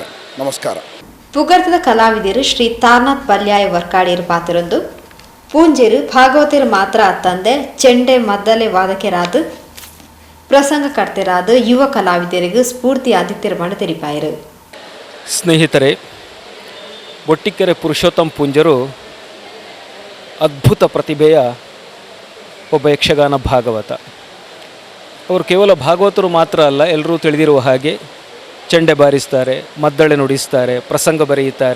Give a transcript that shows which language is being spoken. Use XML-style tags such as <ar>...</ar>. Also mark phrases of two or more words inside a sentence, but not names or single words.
<kn>ನಮಸ್ಕಾರ.</kn> <tcy>ಪುಗರ್ತದ ಕಲಾವಿದರು ಶ್ರೀ ತಾರ್ನಾಥ್ ಪಲ್ಯಾಯ ವರ್ಕಾಡಿಯರು ಪಾತ್ರರೊಂದು ಪೂಂಜೆರು ಭಾಗವತರು ಮಾತ್ರ ಅತ್ತಂದೆ ಚೆಂಡೆ ಮದ್ದಲೆ ವಾದಕೆರಾದು ಪ್ರಸಂಗಕರ್ತೆರಾದ ಯುವ ಕಲಾವಿದರಿಗೂ ಸ್ಫೂರ್ತಿ ಆದಿತ್ಯರಮಣ ತೆರಿಪಾಯರು.</tcy> <kn>ಸ್ನೇಹಿತರೆ, ಬೊಟ್ಟಿಕೆರೆ ಪುರುಷೋತ್ತಮ ಪೂಂಜರು ಅದ್ಭುತ ಪ್ರತಿಭೆಯ ಒಬ್ಬ ಯಕ್ಷಗಾನ ಭಾಗವತ. ಅವರು ಕೇವಲ ಭಾಗವತರು ಮಾತ್ರ ಅಲ್ಲ, ಎಲ್ಲರೂ ತಿಳಿದಿರುವ ಹಾಗೆ ಚೆಂಡೆ ಬಾರಿಸ್ತಾರೆ, ಮದ್ದಳೆ ನುಡಿಸ್ತಾರೆ, ಪ್ರಸಂಗ ಬರೆಯುತ್ತಾರೆ.</kn>